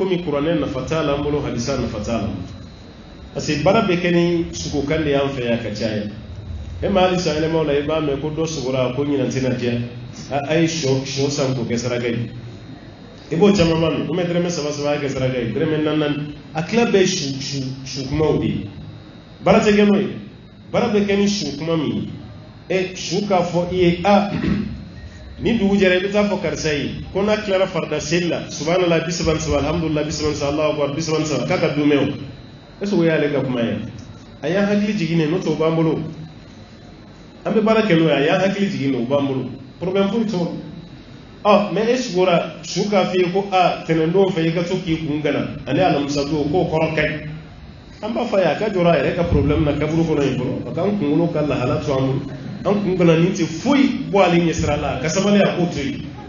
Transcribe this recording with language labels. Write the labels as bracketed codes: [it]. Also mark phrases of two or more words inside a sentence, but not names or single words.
[bm] komi kuranɛ nafa t'a la an bolo halisa nafa t'a la [fr] parce que [bm] baara bɛ kɛ ni sogokan de y'an fɛ yan ka caya e ma hali san yɛlɛmaw la i b'a mɛn ko dɔ sogora ko ɲinan tɛna diya a ye sɔ san k'o kɛ saraka ye i b'o caman ma mɛn ko mɛ dɛrɛmɛ saba saba a kɛ saraka ye dɛrɛmɛ naani a tila bɛɛ ye su kumaw de ye baara tɛ kɛ n'o ye baara bɛ kɛ ni su kuma min ye su k'a fɔ i ye ni dugu jɛra i bɛ taa fɔ karisa ye ko n'a tilara farida seli la subhanallah 37 alhamdulillah 37 [ar] الله أكبر [bm] 37 k'a ka dumɛ o [fr] est-ce que [bm] o y'ale ka kuma ye a y'an hakili jigin n'o tɛ o b'an bolo an bɛ baara kɛ n'o ye a y'an hakili jigin o b'an bolo problème foyi t'o la mais e sugora su k'a f'i ye ko tɛnɛndon fɛ i ka to k'i kun gana ani alamisa don k'o kɔrɔ ka ɲi an b'a fɔ a ye a ka jɔra a yɛrɛ ka problème na kaburu kɔnɔ yen fɔlɔ a k'an kunkolo ka lahala to an bolo an kun gana nin tɛ foyi bɔ ale ɲɛ sira la ka sabali a k'o to yen